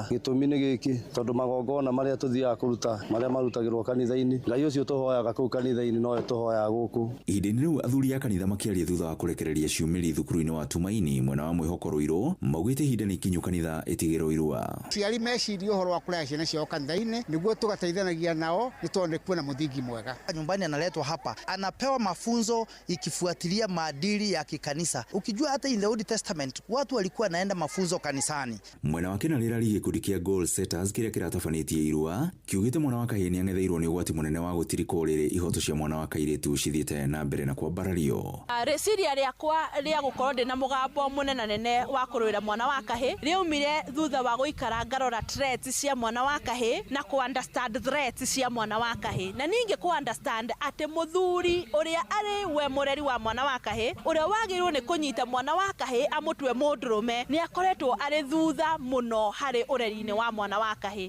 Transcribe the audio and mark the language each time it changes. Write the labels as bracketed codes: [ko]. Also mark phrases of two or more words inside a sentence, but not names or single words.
[ki] Gĩtũmi nĩ gĩkĩ tondũ magongona marĩa tũthiaga kũruta marĩa marutagĩrwo kanitha-inĩ Ngai ũcio tũhoyaga kũu kanitha-inĩ no tũhoyaga gũkũ. Ihinda-inĩ rĩu athuri a kanitha makĩaria thutha wa kũrekereria ciumĩri thukuru-inĩ wa Tumaini mwena wa Mwĩhoko Rũirũ maugĩte ihinda nĩ ikinyu kanitha ĩtigĩrwo irua. Ciari mecirie ũhoro wa kũrehe ciana ciao kanitha-inĩ nĩguo tũgateithanagia nao nĩ tondũ kwĩna mũthingi mwega. [sw] Nyumbani analetwa hapa anapewa mafunzo ikifuatilia maadili ya kikanisa. Ukijua hata [en] in the Old Testament [sw] watu walikuwa naenda mafunzo kanisani. [ki] Mwena wake na rĩra gĩkundi kĩa Goal Setters kĩrĩa kĩratabanĩtie irua kiugĩte mwana wa kahĩĩ nĩ ang'etheirwo nĩ ũgwati mũnene wa gũtirika ũrĩrĩ ihoto cia mwana wa kairĩtu cithiĩte na mbere na kwambarario. Rĩciria rĩakwa rĩa gũkorwo ndĩ na mũgambo mũnenanene wa kũrũĩra mwana wa kahĩĩ rĩaumire thutha wa gũikara ngarora threats cia mwana wa kahĩĩ na [en] understand threats [ki] cia mwana wa kahĩĩ na ningĩ understand atĩ mũthuri ũrĩa arĩ we mũreri wa mwana wa kahĩĩ ũrĩa wagĩrĩirwo nĩ kũnyita mwana wa kahĩĩ amũtue mũndũrũme nĩ akoretwo arĩ thutha mũno harĩ ũreri-inĩ wa mwana wa kahĩĩ.